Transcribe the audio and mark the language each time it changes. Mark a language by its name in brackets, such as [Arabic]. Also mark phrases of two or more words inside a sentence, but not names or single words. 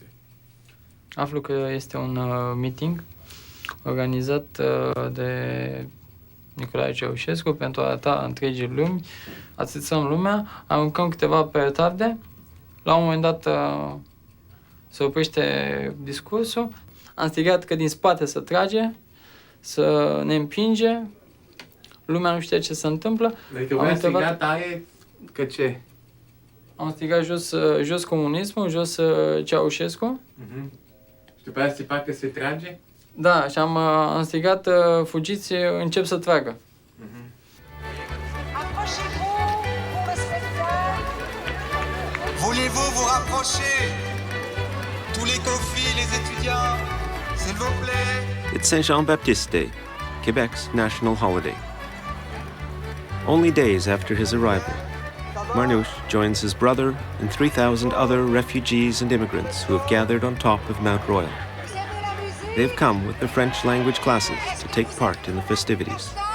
[Romanian] Aflu că este un meeting organizat de Nicolae Ceaușescu pentru a arăta întregii lumi, ațățăm lumea, aruncăm câteva petarde, la un moment dat se oprește discursul, am strigat că din spate se trage, să ne împinge, lumea nu știe ce se întâmplă. Adică voi ați strigat tare că ce? Am strigat jos comunismul, jos Ceaușescu. Și după aia țipa că se trage? Da, și am strigat, fugiți, încep să tragă. [French] Voulez-vous vous rapprocher? Tous les confis, les étudiants, s'il vous plaît. [English] It's Saint Jean-Baptiste Day, Quebec's national holiday. Only days after his arrival, Marnouche joins his brother and 3,000 other refugees and immigrants who have gathered on top of Mount Royal. They've come with their French language classes to take part in the festivities.